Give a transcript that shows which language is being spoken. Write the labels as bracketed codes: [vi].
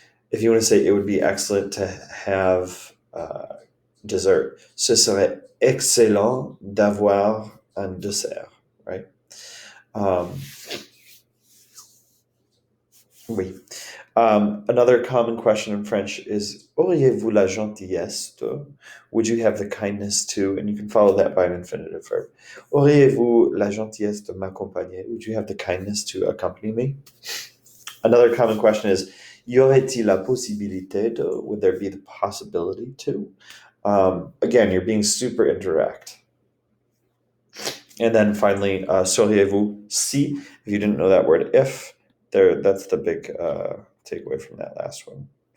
[en] If you want to say it would be excellent to have dessert, [fr] ce serait excellent d'avoir un dessert, [en] right? Oui. Another common question in French is [fr] auriez-vous la gentillesse de? [en] Would you have the kindness to? And you can follow that by an infinitive verb. [fr] Auriez-vous la gentillesse de m'accompagner? [en] Would you have the kindness to accompany me? Another common question is [fr] y aurait-il la possibilité de? [en] Would there be the possibility to? Again, you're being super indirect. And then finally, [fr] sauriez-vous si? [en] If you didn't know that word, if, that's the big takeaway from that last one.